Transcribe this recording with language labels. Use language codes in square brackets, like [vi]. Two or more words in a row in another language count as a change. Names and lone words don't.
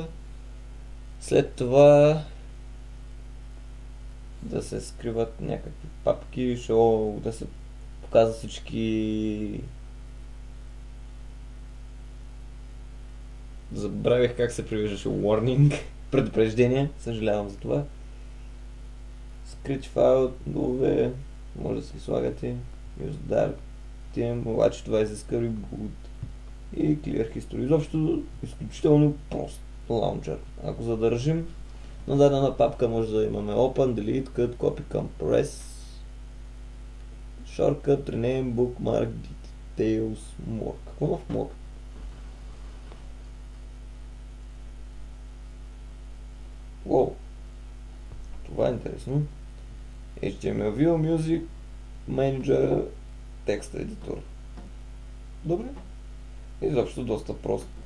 [bg] След това да се скриват някакви папки, да се показват всички... Забравих как се превеждаше warning, предупреждение, съжалявам за това. Скрит файл, долове, може да си слагате [en] use dark theme, [bg] обаче това изиска reboot и [en] clear history. [bg] Изобщо изключително прост лаунчер. Ако задържим на дадена папка, може да имаме [en] open, delete, cut, copy, compress, shortcut, rename, bookmark, details, more. [bg] Какво има в more? Wow, това е интересно. [en] HTML View, Music, Manager, Text Editor. [bg] Добре. Изобщо доста прост.